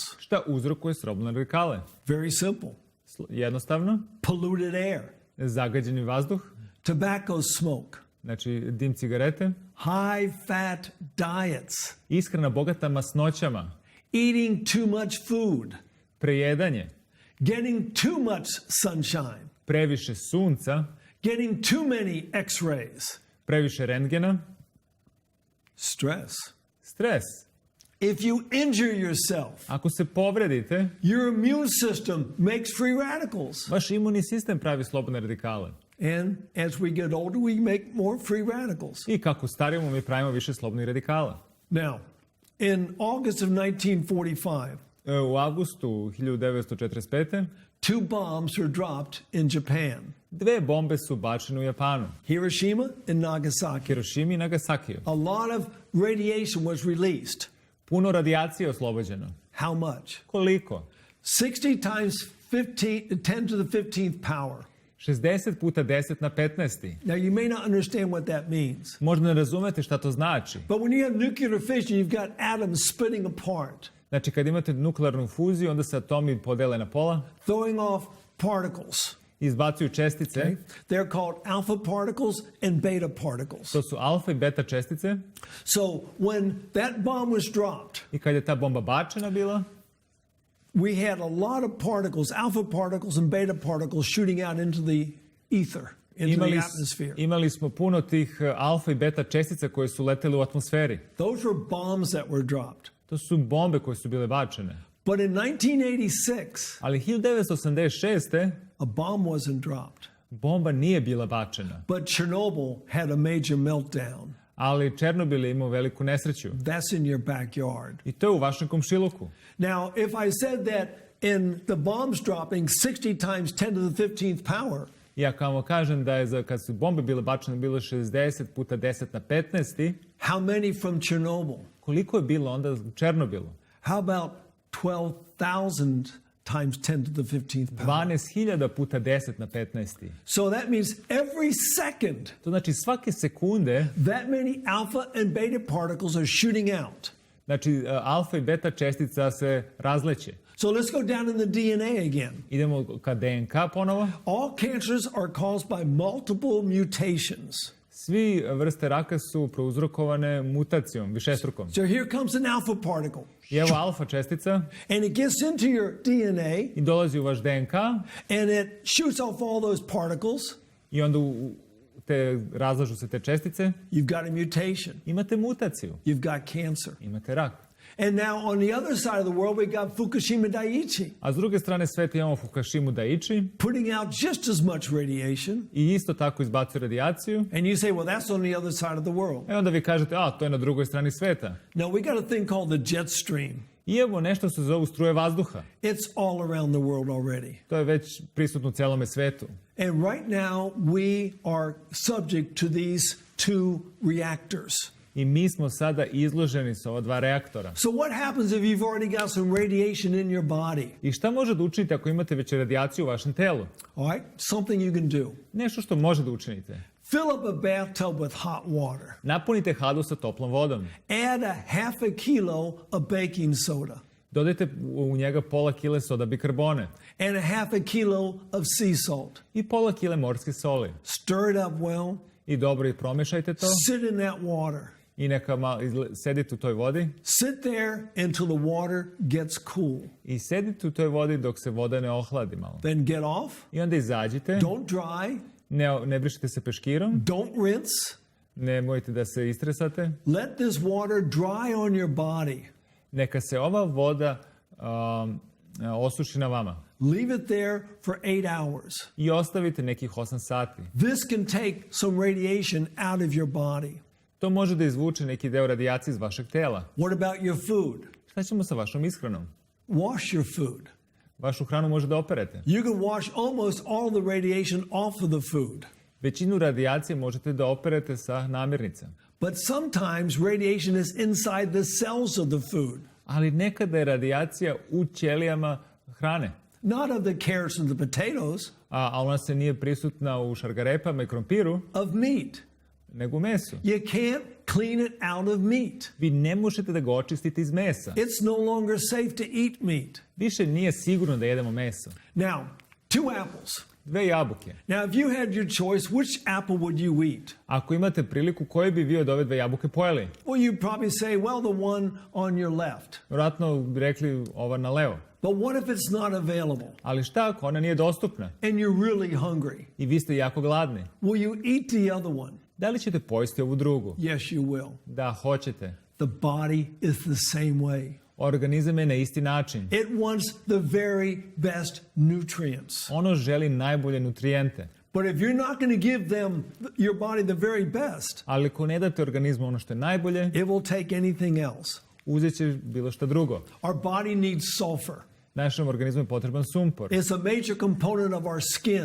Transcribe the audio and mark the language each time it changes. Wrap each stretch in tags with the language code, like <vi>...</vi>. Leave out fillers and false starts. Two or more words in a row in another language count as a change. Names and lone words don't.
<sr>Šta uzrokuje slobodne radikale?</sr> <en>Very simple.</en> <sr>Jednostavno,</sr> <en>Polluted air,</en> <sr>zagađeni vazduh,</sr> <en>tobacco smoke,</en> <sr>znači dim cigarete,</sr> <en>high fat diets,</en> <sr>ishrana bogata masnoćama,</sr> <en>eating too much food,</en> <sr>prejedanje,</sr> <en>getting too much sunshine,</en> <sr>previše sunca,</sr> <en>getting too many x-rays,</en> <sr>previše rentgena,</sr> <en>stress.</en> <sr>stres.</sr> <en>If you injure yourself,</en> <sr>Ako se povredite,</sr> <en>your immune system makes free radicals.</en> <sr>vaš imunni sistem pravi slobodne radikale.</sr> <en>And as we get older, we make more free radicals.</en> <sr>I kako starimo, mi pravimo više slobodnih radikala.</sr> <en>Now, in August of 1945,</en> <sr>U avgustu 1945.</sr> <en>2 bombs were dropped in Japan,</en> <sr>2 bombe su bačene u Japanu.</sr> <en>Hiroshima and Nagasaki.</en> <sr>Hirošimi i Nagasakiju.</sr> <en>A lot of radiation was released.</en> <sr>Puno radijacije je oslobođeno.</sr> <en>How much?</en> <sr>Koliko?</sr> <en>60 times 10 to the 15th power.</en> <sr>60 puta 10 na 15.</sr> <en>Now, you may not understand what that means.</en> <sr>Možda ne razumete šta to znači.</sr> <en>But when you have nuclear fission, you've got atoms splitting apart,</en> <sr>Znači, kad imate nuklearnu fuziju, onda se atomi podele na pola,</sr> <en>throwing off particles.</en> <sr>izbacuju čestice.</sr> <en>Okay? They're called alpha particles and beta particles.</en> <sr>To su alfa i beta čestice.</sr> <en>So when that bomb was dropped,</en> <sr>I kad je ta bomba bačena bila,</sr> <en>we had a lot of particles, alpha particles and beta particles shooting out into the ether, into the atmosphere.</en> <sr>imali smo puno tih alfa i beta čestica koje su letele u atmosferi.</sr> <en>Those were bombs that were dropped.</en> <sr>To su bombe koje su bile bačene.</sr> <en>But in 1986,</en> <sr>Ali 1986.</sr> <en>a bomb wasn't dropped.</en> <sr>bomba nije bila bačena.</sr> <en>But Chernobyl had a major meltdown.</en> <sr>Ali Černobil je imao veliku nesreću.</sr> <en>That's in your backyard.</en> <sr>I to je u vašem komšiluku.</sr> <en>Now, if I said that in the bombs dropping 60 times 10 to the 15th power,</en> <sr>I ako vam kažem da je kad su bombe bile bačene bilo 60 puta 10 na 15,</sr> <en>how many from Chernobyl?</en> <sr>koliko je bilo onda u Černobilu?</sr> <en>How about 12,000 times 10 to the 15th power?</en> <sr>12.000 puta 10 na 15.</sr> <en>So that means every second,</en> <sr>To znači svake sekunde,</sr> <en>that many alpha and beta particles are shooting out.</en> <sr>znači alfa i beta čestica se razleće.</sr> <en>So let's go down in the DNA again.</en> <sr>Idemo ka DNK ponovo.</sr> <en>All cancers are caused by multiple mutations.</en> <sr>Svi vrste raka su prouzrokovane mutacijom, višestrukom.</sr> <en>So here comes an alpha particle.</en> <sr>I evo alfa čestica</sr> <en>And it gets into your DNA</en> <sr>i dolazi u vaš DNK</sr> <en>and it shoots off all those particles.</en> <sr>i onda razlažu se te čestice.</sr> <en>You've got a mutation.</en> <sr>Imate mutaciju,</sr> <en>You've got cancer.</en> <sr>imate rak.</sr> <en>And now on the other side of the world, we got Fukushima Daiichi</en> <sr>A s druge strane sveta imamo Fukushimu Daiichi</sr> <en>putting out just as much radiation.</en> <sr>i isto tako izbacuje radijaciju.</sr> <en>And you say, well, that's on the other side of the world.</en> <sr>E onda vi kažete, to je na drugoj strani sveta.</sr> <en>No, we got a thing called the jet stream.</en> <sr>I evo nešto se zovu struje vazduha.</sr> <en>It's all around the world already.</en> <sr>To je već prisutno u celome svetu.</sr> <en>And right now, we are subject to these two reactors.</en> <sr>I mi smo sada izloženi sa ova dva reaktora.</sr> <en>So what happens if you've already got some radiation in your body?</en> <sr>I šta može da učinite ako imate već radijaciju u vašem telu?</sr> <en>All right, something you can do.</en> <sr>Nešto što može da učinite.</sr> <en>Fill up a bathtub with hot water.</en> <sr>Napunite hadu sa toplom vodom.</sr> <en>Add a half a kilo of baking soda</en> <sr>Dodajte u njega pola kile soda bikarbone</sr> <en>and a half a kilo of sea salt.</en> <sr>i pola kile morske soli.</sr> <en>Stir it up well.</en> <sr>I dobro i promešajte to.</sr> <en>Sit in that water.</en> <sr>I neka sedite u toj vodi.</sr> <en>Sit there until the water gets cool.</en> <sr>I sedite u toj vodi dok se voda ne ohladi malo.</sr> <en>Then get off.</en> <sr>I onda izađite.</sr> <en>Don't dry.</en> <sr>Ne brišite se peškirom.</sr> <en>Don't rinse.</en> <sr>Nemojte da se istresate.</sr> <en>Let this water dry on your body.</en> <sr>Neka se ova voda osuši na vama.</sr> <en>Leave it there for 8 hours.</en> <sr>I ostavite nekih 8 sati.</sr> <en>This can take some radiation out of your body.</en> <sr>To može da izvuče neki deo radijacije iz vašeg tela.</sr> <en>What about your food?</en> <sr>Šta ćemo sa vašom ishranom?</sr> <en>Wash your food.</en> <sr>Vašu hranu može da operete.</sr> <en>You can wash almost all the radiation off of the food.</en> <sr>Većinu radijacije možete da operete sa namirnicama.</sr> <en>But sometimes radiation is inside the cells of the food.</en> <sr>Ali nekada je radijacija u ćelijama hrane.</sr> <en>Not of the carrots and the potatoes.</en> <sr>A ona se nije prisutna u šargarepama i krompiru.</sr> <en>Of meat.</en> <sr>Nego u mesu.</sr> <en>You can't clean it out of meat.</en> <sr>Vi ne možete da ga očistite iz mesa.</sr> <en>It's no longer safe to eat meat.</en> <sr>Više nije sigurno da jedemo meso.</sr> <en>Now, 2 apples.</en> <sr>2 jabuke.</sr> <en>Now, if you had your choice, which apple would you eat?</en> <sr>Ako imate priliku, koji bi vi od ove 2 jabuke pojeli?</sr> <en>Well, you'd probably say, well, the one on your left.</en> <sr>Vjerojatno bi rekli ova na levo.</sr> <en>But what if it's not available?</en> <sr>Ali šta ako ona nije dostupna?</sr> <en>And you're really hungry?</en> <sr>I vi ste jako gladni.</sr> <en>Will you eat the other one?</en> <sr>Da li ćete pojesti ovu drugu?</sr> <en>Yes, you will.</en> <sr>Da, hoćete.</sr> <en>The body is the same way.</en> <sr>Organizam je na isti način.</sr> <en>It wants the very best nutrients.</en> <sr>Ono želi najbolje nutrijente.</sr> <en>But if you're not going to give them, your body, the very best,</en> <sr>Ali ako ne date organizmu ono što je najbolje,</sr> <en>it will take anything else.</en> <sr>uzet će bilo što drugo.</sr> <en>Our body needs sulfur.</en> <sr>Našem organizmu je potreban sumpor.</sr> <en>It's a major component of our skin.</en>